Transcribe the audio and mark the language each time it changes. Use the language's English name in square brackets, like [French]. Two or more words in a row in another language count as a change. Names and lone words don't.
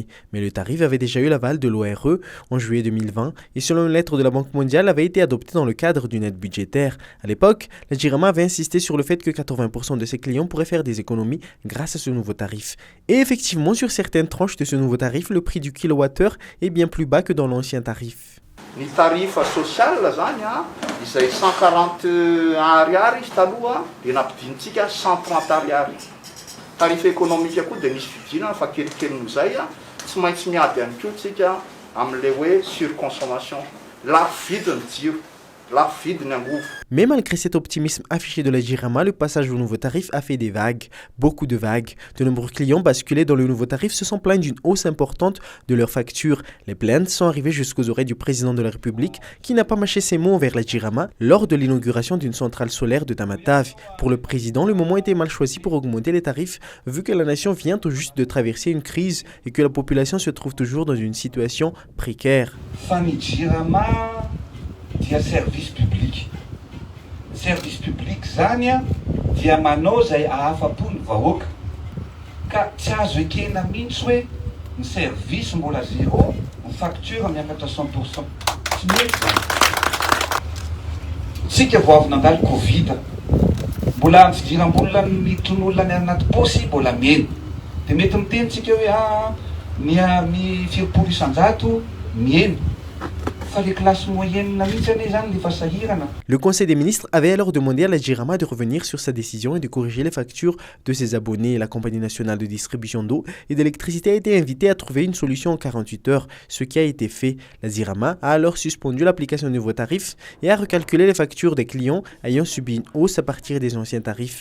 [French] Mais le tarif avait déjà eu l'aval de l'ORE en juillet 2020 et selon une lettre de la Banque mondiale avait été adopté dans le cadre d'une aide budgétaire. À l'époque, la Zirama avait insisté sur le fait que 80% de ses clients pourraient faire des économies grâce à ce nouveau tarif. Et effectivement, sur certaines tranches de ce nouveau tarif, le prix du kilowattheure est bien plus bas que dans l'ancien tarif. [Malagasy] Ny tarifa social zany izay 141 ariary izy taloha dia nampidinitsika 130 ariary. Tarifa économique koa dia misy vidinana fa kelikely noho izay tsy maintsy miady ihany koa tsika amin'ilay hoe surconsommation. Lafo vidiny jiro. [French] Mais malgré cet optimisme affiché de la Zirama, le passage au nouveau tarif a fait des vagues, beaucoup de vagues. De nombreux clients basculés dans le nouveau tarif se sont plaints d'une hausse importante de leurs factures. Les plaintes sont arrivées jusqu'aux oreilles du président de la République qui n'a pas mâché ses mots envers la Zirama lors de l'inauguration d'une centrale solaire de Tamatave. Pour le président, le moment était mal choisi pour augmenter les tarifs vu que la nation vient tout juste de traverser une crise et que la population se trouve toujours dans une situation précaire. [Malagasy] Dia [French] service public. Service public [Malagasy] zany dia manao zay ahafapo ny vahoaka. Ka tsy azo ekena mihitsy hoe ny service mbola zéro, ny facture miakatra 100%. Tsy mety zany. Tsika vao avy nandalo Covid, mbola ny fidiram-bola miton'olona ny anaty paosy mbola mena. Dia mety miteny tsika hoe ny firopolo isan-jato miena. [French] Le Conseil des ministres avait alors demandé à la Zirama de revenir sur sa décision et de corriger les factures de ses abonnés. La Compagnie nationale de distribution d'eau et d'électricité a été invitée à trouver une solution en 48 heures, ce qui a été fait. La Zirama a alors suspendu l'application du nouveau tarif et a recalculé les factures des clients ayant subi une hausse à partir des anciens tarifs.